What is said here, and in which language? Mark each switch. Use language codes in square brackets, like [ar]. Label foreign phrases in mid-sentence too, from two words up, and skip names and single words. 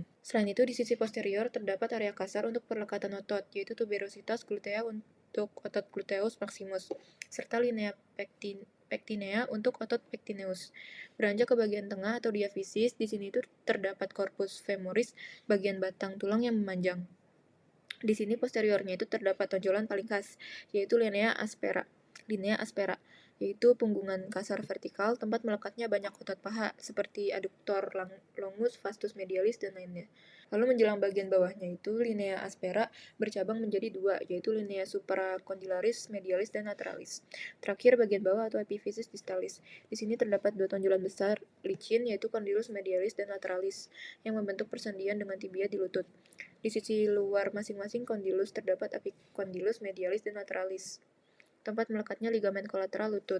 [id] Selain itu, di sisi posterior terdapat area kasar untuk perlekatan otot, yaitu [la] tuberositas glutea [id] untuk otot [la] gluteus maximus, [id] serta [la] linea pectinea [id] untuk otot pectineus. Beranjak ke bagian tengah atau diaphysis, di sini itu terdapat [la] corpus femoris, [id] bagian batang tulang yang memanjang. Di sini posteriornya itu terdapat tonjolan paling khas, yaitu [la] linea aspera, [id] yaitu punggungan kasar vertikal, tempat melekatnya banyak otot paha, seperti [la] adductor longus, vastus medialis, [id] dan lainnya. Lalu menjelang bagian bawahnya itu, [la] linea aspera [id] bercabang menjadi dua, yaitu [la] linea supracondylaris, medialis, [id] dan lateralis. Terakhir, bagian bawah atau [la] epiphysis distalis. [id] Di sini terdapat dua tonjolan besar licin, yaitu [la] condylus medialis [id] dan lateralis, yang membentuk persendian dengan tibia di lutut. Di sisi luar masing-masing condylus terdapat [la] epicondylus medialis [id] dan lateralis, tempat melekatnya ligamen kolateral lutut.